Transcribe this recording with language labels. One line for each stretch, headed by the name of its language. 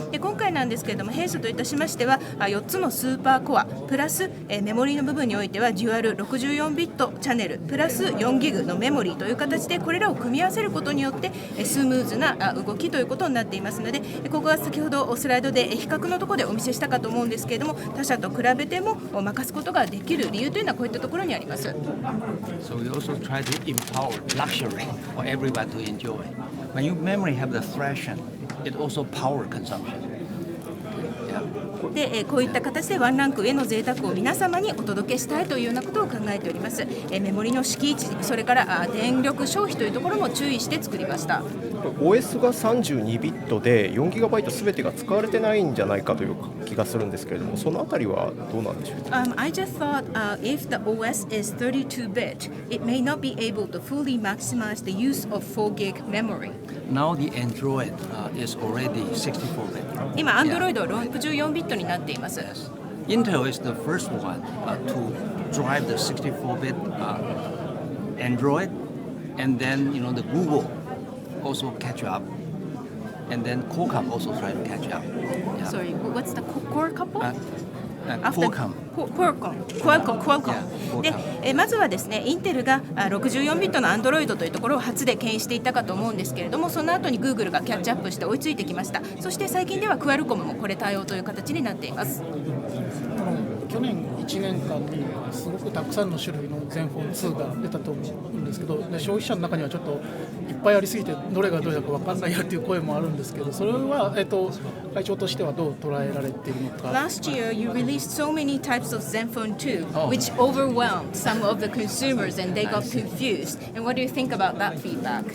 Japanese: 今回なんですけれども、弊社といたしましては4つのスーパーコアプラスメモリの部分においてはデュアル64ビットチャンネルプラス4ギグのメモリという形でこれらを組み合わせることによってスムーズな動きということになっていますので、ここは先ほどスライドで比較のところでお見せしたかと思うんですけれども、他社と比べても任すことができる理由というのはこういったところにあります。
English: So we also try to empower luxury for everyone to enjoy. When you memory have the thrashing, it also power consumption.
Japanese: でこういった形でワンランク上の贅沢を皆様にお届けしたいというようなことを考えております。メモリの敷地、それから電力消費というところも注意して作りました。 OS が32ビットで4ギガバイトすべてが使われてないんじゃないかという気がするんですけれども、そのあたりはどうなんでしょうか。
English: I just thought if the OS is 32-bit, it may not be able to fully maximize the use of 4 gig memory. Now the Android is already 64-bit.
Japanese: 今 Android は64ビットになっています。
English: Intel is the first one to drive the 64-bit Android, and then the Google also catch up, and then Qualcomm also try to catch up. Yeah. Sorry, what's the core couple? Qualcomm.
Japanese: Qualcomm でまずはですね、インテルが64ビットの Android というところを初で牽引していったかと思うんですけれども、その後に Google がキャッチアップして追いついてきました。そして最近ではクアルコムもこれ対応という形になっています。去年1年間にすごくたくさんの種類のゼンフォン2が出たと思うんですけど、消費者の中にはちょっといっぱいありすぎてどれがどれだか分かんないよという声もあるんですけど、それは、会長としてはどう捉えられているのか。
English: Last year, you released so many types of Zenfone 2, which overwhelmed some of the consumers and they got confused. And what do you think about that feedback?